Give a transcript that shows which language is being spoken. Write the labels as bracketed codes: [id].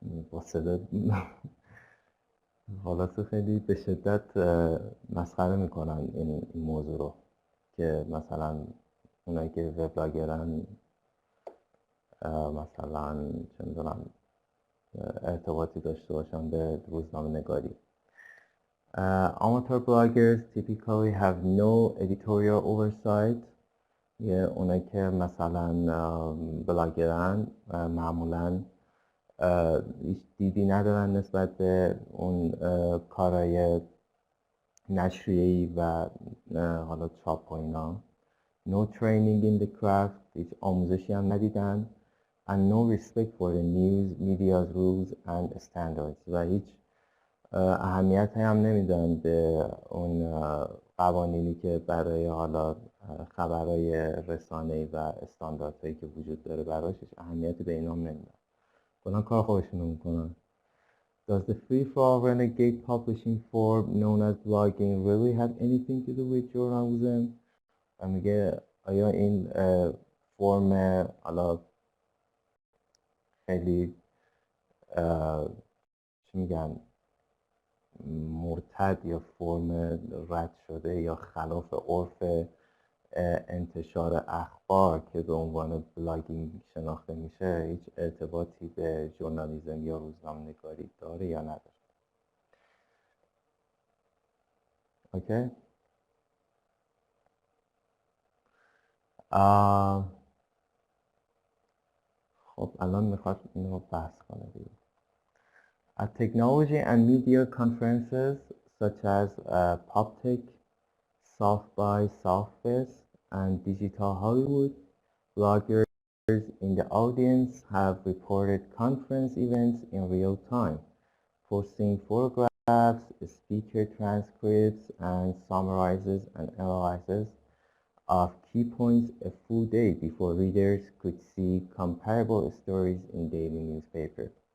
[fa] با صدا حالات خیلی به شدت مسخره میکنن این موضوع رو که مثلا اونایی که وبلاگرن مثلا چه میدونم ارتباطی داشته باشن به روزنامه نگاری. [en] Amateur bloggers typically have no editorial oversight. [fa] یه اونایی که مثلا بلاگرن معمولا هیچ دیدی ندارن نسبت به اون کارهای نشریه‌ای و حالا چاپ و اینا. [en] No training in the craft [fa] هیچ آموزشی هم ندیدن [en] and no respect for the news media's rules and standards [fa] و هیچ اهمیت هم نمیدن به اون قوانینی که برای حالا خبرهای رسانه‌ای و استانداردهایی که وجود داره براش اهمیتی به اینا هم نمیدن کلا کار خودشونو میکنن. [en] Does the free-for-all renegade publishing form known as blogging really have anything to do with journalism? [fa] و میگه آیا این فرم حالا خیلی چی میگن مرتد یا فرم رد شده یا خلاف عرف انتشار اخبار که به عنوان بلاگینگ شناخته میشه هیچ ارتباطی به ژورنالیسم یا روزنامه‌نگاری داره یا نداره؟ اوکی؟ خب الان میخواد اینو بحث کنه دیگه. [en] At technology and media conferences such as PopTech, South by Southwest, and Digital Hollywood, bloggers in the audience have reported conference events in real time, posting photographs, speaker transcripts, and summarizes and analyses of key points a full day before readers could see comparable stories in daily newspaper.